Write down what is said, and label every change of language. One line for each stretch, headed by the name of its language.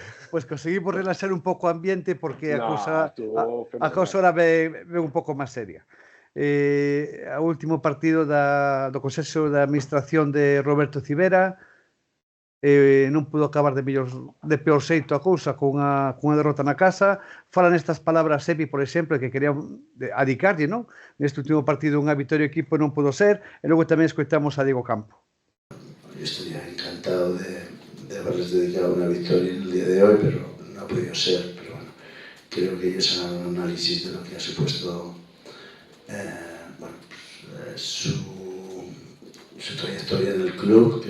Galician: Pues conseguimos relaxar un pouco o ambiente, porque a cousa ahora ve un pouco máis seria. O último partido do Consello de Administración de Roberto Civera, non pudo acabar de peor xeito a cousa, con unha derrota na casa. Falan estas palabras Epi, por exemplo, que quería adicarlle, non? Neste último partido unha vitoria equipo non pudo ser, e logo tamén escoitamos a Diego Campo.
Spanish: Yo estaría encantado de haberles dedicado una victoria en el día de hoy, pero no ha podido ser. Pero bueno, creo que ellos hagan un análisis de lo que ha supuesto su trayectoria en el club.